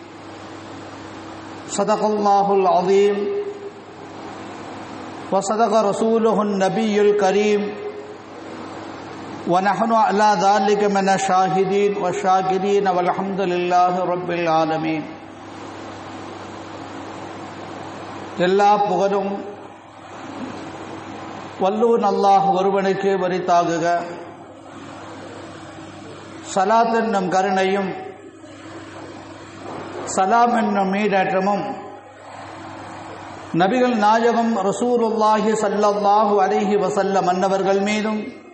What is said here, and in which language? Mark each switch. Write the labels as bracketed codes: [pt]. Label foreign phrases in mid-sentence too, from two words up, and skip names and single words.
[ar] صدق الله العظيم وصدق رسوله النبي الكريم ونحن على ذلك من الشاهدين والشاكرين والحمد لله رب العالمين. [ta] எல்லா புகழும் வல்லோன் அல்லாஹ் ஒருவனுக்கே உரித்தாகுக. ஸலாத் என்னும் கருணையும் சலாம் என்னும் மீடேற்றமும் நபிகள் நாயகம் [ar] رسول الله صلى الله عليه وسلم [ta] அன்னவர்கள் மீதும்